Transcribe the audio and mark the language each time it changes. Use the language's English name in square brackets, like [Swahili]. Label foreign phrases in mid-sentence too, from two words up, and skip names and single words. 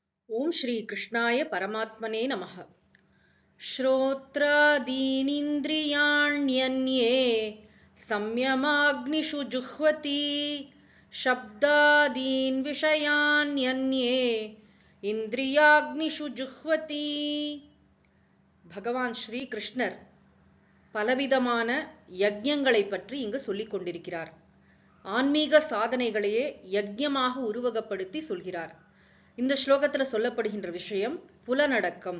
[Sanskrit] ओम श्री कृष्णाय परमात्मने नमः। श्रोत्रादीनिन्द्रियाण्यन्ये संयमाग्निषु जुह्वति शब्दादीन् विषयान्यन्ये इन्द्रियाग्निषु जुह्वति. [Tamil] பகவான் ஸ்ரீ கிருஷ்ணர் பலவிதமான யஜ்ஞங்களை பற்றி இங்கு சொல்லிக் கொண்டிருக்கிறார். ஆன்மீக சாதனைகளையே யஜ்ஞமாக உருவகப்படுத்தி சொல்கிறார். இந்த ஸ்லோகத்துல சொல்லப்படுகின்ற விஷயம் புலனடக்கம்.